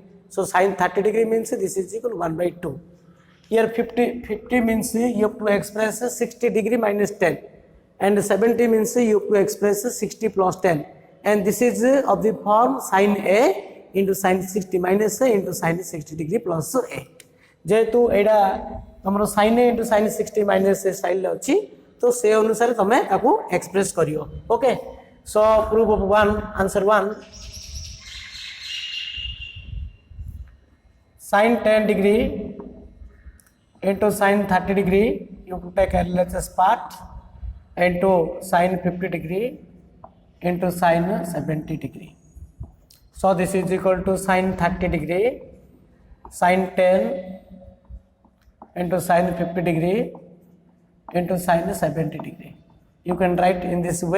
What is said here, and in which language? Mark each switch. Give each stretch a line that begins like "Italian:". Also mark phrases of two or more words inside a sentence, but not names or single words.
English: So sin 30 degree means this is equal to 1 by 2. Here 50 means you have to express 60 degree minus 10, and 70 means you have to express 60 plus 10, and this is of the form sin A into sin 60 minus A into sin 60 degree plus A.
Odia: ଯେହେତୁ ଏଡ଼ା ତୁମ
English: sin A into sin 60 minus A
Odia: ସ୍ଟାଇଲ ଅଛି, ତ ସେ ଅନୁସାର ତୁମ ତାକୁ ଏକ୍ସପ୍ରେସ କରିଓ, ଓକେ.
English: So proof of 1, answer 1, sin 10 degree into sin 30 degree, you have to take LHS part, into sin 50 degree into sin 70 degree. So this is equal to sin 30 degree, sin 10 into sin 50 degree into sin 70 degree you can write in this way.